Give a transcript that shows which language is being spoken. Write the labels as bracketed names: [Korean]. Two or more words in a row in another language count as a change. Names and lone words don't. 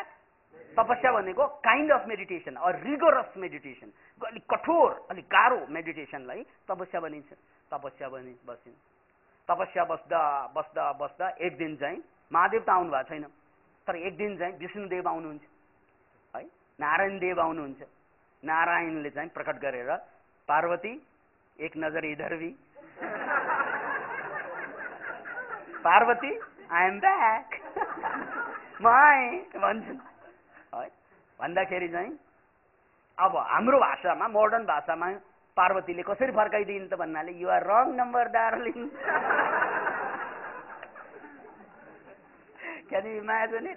[Nepali] तपस्या भनेको [English] kind of meditation, rigorous meditation, [Nepali] अलिक कठोर, अलिक गाह्रो मेडिटेसनलाई तपस्या भनिन्छ। तपस्या बसिन्। तपस्या बस्दा बस्दा बस्दा एक दिन चाहिँ महादेव त आउनु भएको छैन, तर एक दिन चाहिँ विष्णुदेव आउनुहुन्छ है, नारायण देव आउनुहुन्छ। नारायणले चाहिँ प्रकट गरेर, [Hindi] पार्वती एक नजर इधर भी, पार्वती [English] I am back, [Nepali] भन्छन् है। भन्दाखेरि चाहिँ अब हाम्रो भाषामा, मोडर्न भाषामा पार्वतीले कसरी फर्काइदिन् त भन्नाले, [English] you are wrong number darling. can you imagine it?